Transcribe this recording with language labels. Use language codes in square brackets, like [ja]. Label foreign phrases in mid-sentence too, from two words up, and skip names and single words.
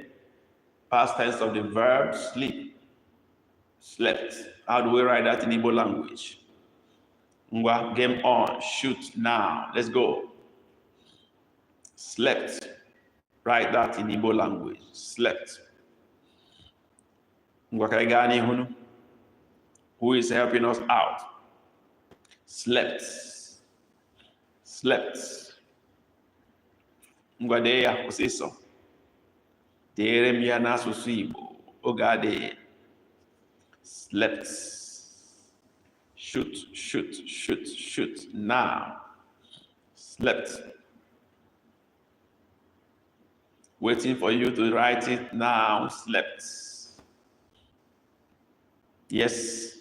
[en] Past tense of the verb sleep. Slept. How do we write that in Igbo language? Ngwa, game on. Shoot now. Let's go. Slept. Write that in Igbo language. Slept. [ig] Ngwa, ka anyị gaa n'ihu. [en] Who is helping us out? Slept. Slept. [ig] Ngwade ya kwụsịsọ. Dere m ya n'asụsụ Igbo. Oge adịghị. [en] Slept. Shoot, shoot, shoot, shoot. Now. Slept. Waiting for you to write it now. Slept. Yes.